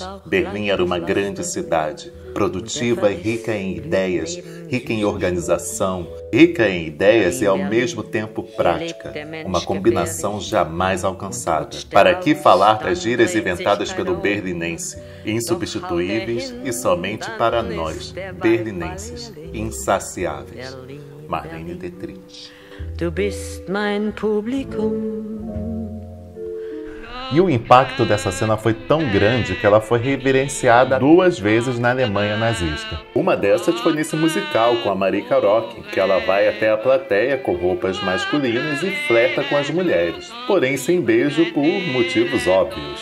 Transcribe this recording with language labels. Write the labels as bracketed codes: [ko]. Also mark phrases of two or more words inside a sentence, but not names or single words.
[pt] Berlim era uma grande cidade, produtiva e rica em ideias, rica em organização, rica em ideias e ao mesmo tempo prática, uma combinação jamais alcançada. Para que falar das gírias inventadas pelo berlinense, insubstituíveis e somente para nós, berlinenses, insaciáveis. Marlene Dietrich. [de] Du bist mein Publikum. [pt] E o impacto dessa cena foi tão grande que ela foi reverenciada 2 vezes na Alemanha nazista. Uma dessas foi nesse musical com a Marika Rock, que ela vai até a plateia com roupas masculinas e flerta com as mulheres, porém sem beijo por motivos óbvios.